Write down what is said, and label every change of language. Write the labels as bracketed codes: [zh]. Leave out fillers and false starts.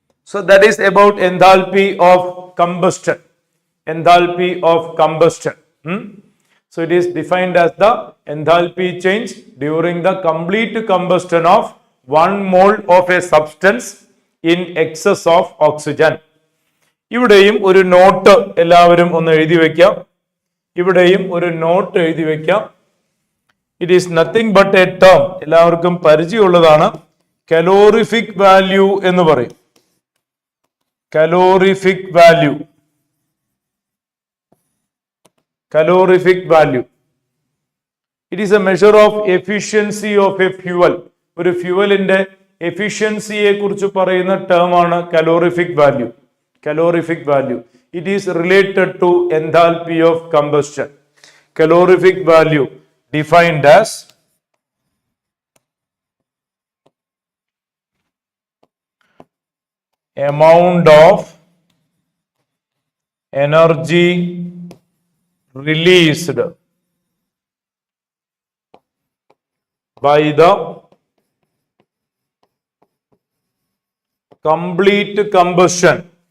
[en] So that is about enthalpy of combustion. Enthalpy of combustion. So it is defined as the enthalpy change during the complete combustion of 1 mole of a substance in excess of oxygen. [ml] ഇവിടെയും ഒരു not എല്ലാവരും ഒന്ന് എഴുതി വെക്കാം. ഇവിടെയും ഒരു not എഴുതി വെക്കാം. [en] it is nothing but a term, [ml] എല്ലാവർക്കും പരിചയമുള്ളതാണ്. കലോറിഫിക് വാല്യൂ എന്ന് പറയും. Calorific value. [en] Calorific value. It is a measure of efficiency of a fuel. [ml] ഒരു ഫ്യൂവലിന്റെ എഫിഷ്യൻസിയെ കുറിച്ച് പറയുന്ന ടേം ആണ് calorific value. [en] Calorific value. It is related to enthalpy of combustion. Calorific value defined as amount of energy released by the complete combustion.